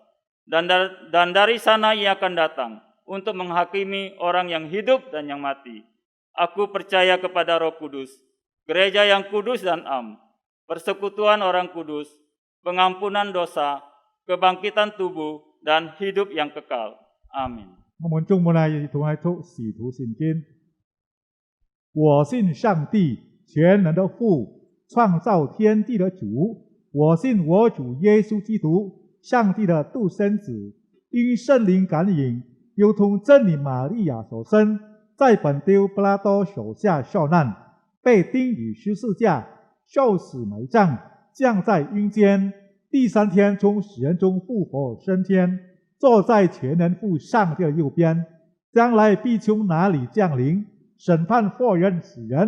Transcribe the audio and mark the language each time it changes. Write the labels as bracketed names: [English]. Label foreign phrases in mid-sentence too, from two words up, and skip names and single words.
[Indonesian] Dan dari sana ia akan datang untuk menghakimi orang yang hidup dan yang mati. Aku percaya kepada Roh Kudus, gereja yang kudus dan am, persekutuan orang kudus, pengampunan dosa, kebangkitan tubuh, dan hidup yang kekal. Amin. [Hakka Chinese] 我們眾門來一同來讀使徒信經。我信上帝全能的父，創造天地的主。我信我主耶穌基督，上帝的獨生子，因聖靈感應，又同真理瑪利亞所生，在本丟布拉多手下受難，被釘於十字架，受死埋葬，降在陰間，第三天從死人中復活升天，坐在全能父上帝的右邊，將來必從那裡降臨，審判活人死人。